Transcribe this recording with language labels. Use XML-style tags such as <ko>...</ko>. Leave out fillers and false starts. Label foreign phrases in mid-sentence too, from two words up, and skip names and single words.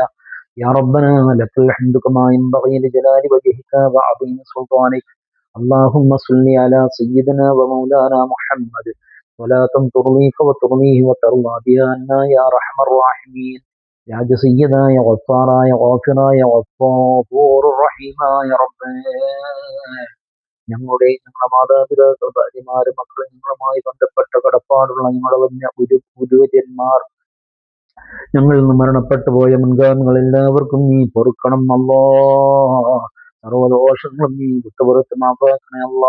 <ar>يا ربنا لك الحمد كما ينبغي لجلال وجهك وعظيم سلطانك. اللهم صل على سيدنا ومولانا محمد ولا تنطرني فوترنيه وترضى بها عنا يا ارحم الراحمين. يا سيدا يا غفارا يا غافرا يا غفور رحيما يا رب.</ar> <ml>ഞങ്ങളുടെ ഞങ്ങളുടെ മാതാപിതാക്കൾ ഭാര്യമാര് മക്കൾ ഞങ്ങളുമായി ബന്ധപ്പെട്ട കടപ്പാടുള്ള ഞങ്ങളുടെ ഗുരുവര്യന്മാർ ഞങ്ങളിൽ നിന്ന് മരണപ്പെട്ടു പോയ മുൻഗാമികൾ എല്ലാവർക്കും നീ പൊറുക്കണം അല്ലാ. സർവദോഷങ്ങളും നീ വിട്ടുപുറത്ത് മാപ്പാക്കണേ അല്ലാ.</ml>